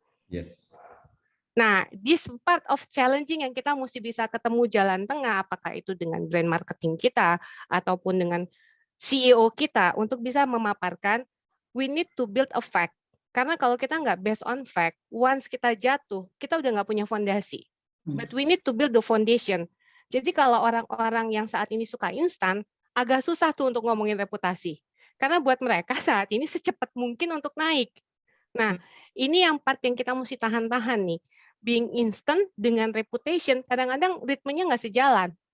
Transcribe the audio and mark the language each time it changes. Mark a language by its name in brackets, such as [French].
[English] Yes. [Indonesian] Nah, [English] this part of challenging [Indonesian] yang kita mesti bisa ketemu jalan tengah, apakah itu dengan brand marketing kita, ataupun dengan CEO kita, untuk bisa memaparkan, [English] we need to build a fact. [Indonesian] Karena kalau kita nggak [English] based on fact, [Indonesian] once kita jatuh, kita udah nggak punya fondasi. [English] But we need to build the foundation. [Indonesian] Jadi kalau orang-orang yang saat ini suka instan, agak susah tuh untuk ngomongin reputasi. Karena buat mereka saat ini secepat mungkin untuk naik. Nah, ini yang part yang kita mesti tahan-tahan nih. [English] Being instant [Indonesian] dengan reputation, kadang-kadang ritmenya nggak sejalan.